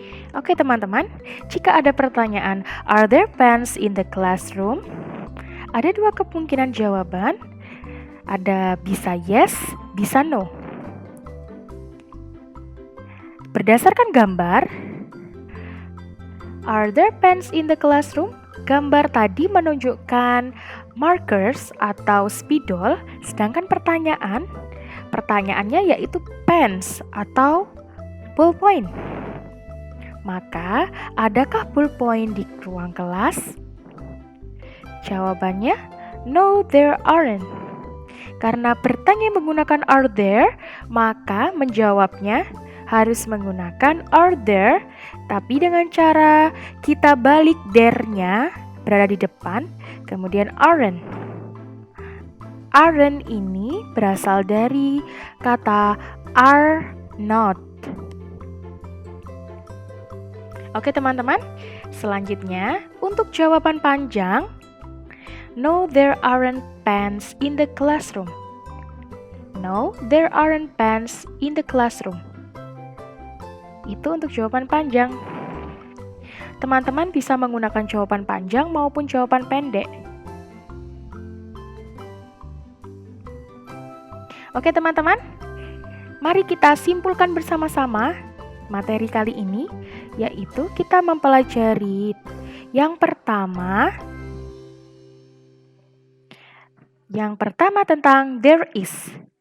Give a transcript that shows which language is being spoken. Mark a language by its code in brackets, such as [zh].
[id] Oke teman-teman, jika ada pertanyaan, [en] are there pens in the classroom? [id] Ada dua kemungkinan jawaban. Ada bisa yes, bisa no. Berdasarkan gambar, [en] are there pens in the classroom? [id] Gambar tadi menunjukkan markers atau spidol, sedangkan pertanyaannya yaitu pens atau ballpoint. Maka, adakah ballpoint di ruang kelas? Jawabannya, [en] no, there aren't. [id] Karena bertanya menggunakan are there, maka menjawabnya harus menggunakan are there, tapi dengan cara kita balik there-nya berada di depan, kemudian aren't. Aren't ini berasal dari kata are not. Oke teman-teman, selanjutnya untuk jawaban panjang, [en] no, there aren't pens in the classroom. No, there aren't pens in the classroom. [id] Itu untuk jawaban panjang. Teman-teman bisa menggunakan jawaban panjang maupun jawaban pendek. Oke teman-teman, mari kita simpulkan bersama-sama materi kali ini, yaitu kita mempelajari yang pertama tentang there is.